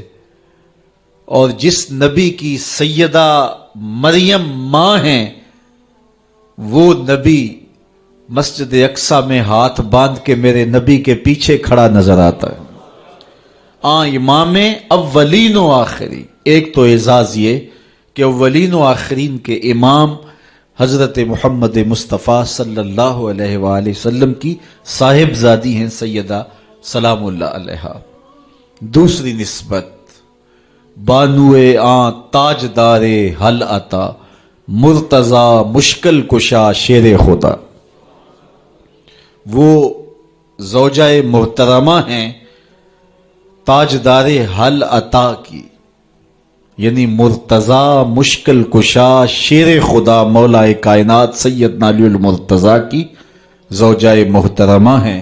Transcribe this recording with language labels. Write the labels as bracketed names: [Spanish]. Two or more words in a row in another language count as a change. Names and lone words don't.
[Urdu] اور جس نبی کی سیدہ مریم ماں ہیں، وہ نبی مسجد اقصی میں ہاتھ باندھ کے میرے نبی کے پیچھے کھڑا نظر آتا ہے۔ امام اولین و آخری، ایک تو اعزاز یہ کہ اولین و آخرین کے امام حضرت محمد مصطفیٰ [Arabic] صلی اللہ علیہ وآلہ وسلم [Urdu] کی صاحبزادی ہیں سیدہ [Arabic] سلام اللہ علیہا۔ [Urdu] دوسری نسبت بانوے تاجدار حل عطا، مرتضی مشکل کشا شیر خدا، وہ زوجہ محترمہ ہیں تاجدار حل عطا کی، یعنی مرتضی مشکل کشا شیر خدا مولا کائنات سیدنا علی المرتضی کی زوجہ محترمہ ہیں۔